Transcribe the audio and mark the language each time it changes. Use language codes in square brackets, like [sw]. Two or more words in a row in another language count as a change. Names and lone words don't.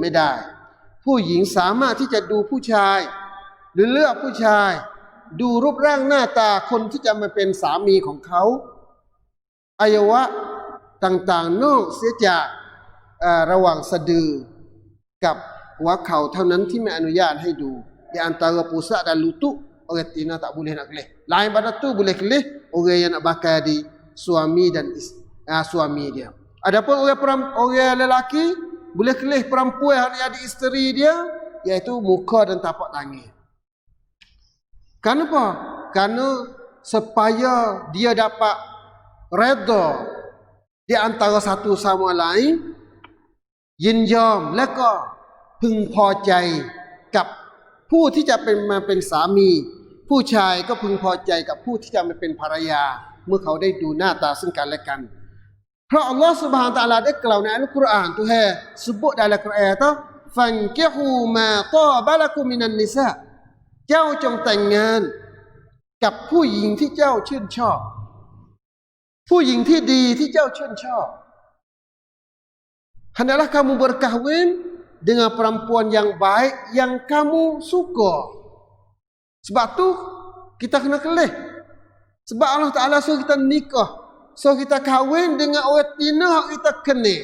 [th] ไม่ได้ผู้หญิงสามารถที่จะดูผู้ชายหรือเลือกผู้ชายดูรูปร่างหน้าตาคนที่จะ มาเป็นสามีของเขาอวัยวะต่างๆนอกเสียจากระหว่างสะดือกับหัวเข่าเท่านั้นที่ไม่อนุญาตให้ดู [ms] di antara pusat dan lutut orang Tina tak boleh nak kelih lain pada tu boleh kelih orang yang nak bakal di suami dan suami dia adapun orang lelaki boleh kelih perempuan yang jadi isteri dia iaitu muka dan tapak tangan kenapa? Kerana supaya dia dapat redha di antara satu sama lain [th] ยินยอมและก็พึงพอใจกับผู้ที่จะมาเป็นสา มีผู้ชายก็พึงพอใจกับผู้ที่จะมาเป็นภรรยาเมื่อเขาได้ดูหน้าตาซึ่งกันและกันเพราะอัลลอฮฺ Subhanahu Wa Taala ได้กล่าวในอัลกุรอานตัวแห่ [ms] sebut dalam Quran [th] ว่า [ar] فانكحوا ما طاب لكم من النساء [th] เจ้าจงแต่งงานกับผู้หญิงที่เจ้าชื่นชอบผู้หญิงที่ดีที่เจ้าชื่นชอบ [ms] hendaklah kamu berkahwin dengan perempuan yang baik yang kamu suka. Sebab tu kita kena kelih. Sebab Allah Ta'ala suruh kita nikah, suruh kita kahwin dengan orang Tina kita kenal.